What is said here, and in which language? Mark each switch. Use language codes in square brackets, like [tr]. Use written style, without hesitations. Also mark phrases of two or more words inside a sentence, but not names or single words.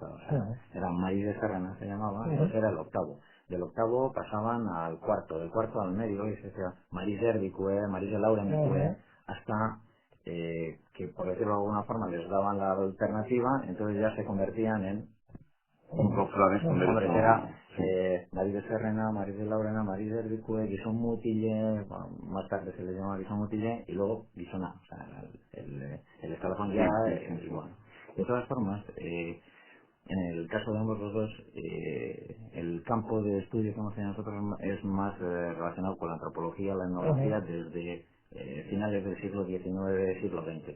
[es] O sea, era Maris de Serrana se llamaba, ese era el octavo. Del octavo pasaban al cuarto, del cuarto al medio, y se decía Maris de Herbicue, Maris de Laurencue, hasta que, por decirlo de alguna forma, les daban la alternativa, entonces ya se convertían en Cofrades con hombre, derecho. era Sí, Maris de Serrena, Maris de Laurena, Maris de Herbicue, Guisón Mutille, bueno, más tarde se le llama Guisón Mutille, y luego Guisona, o sea, el escalafón sí, ya, sí, sí, y sí. bueno. De todas formas, en el caso de ambos los dos, el campo de estudio que hemos tenido nosotros es más relacionado con la antropología, la etnología, desde finales del siglo XIX, siglo XX.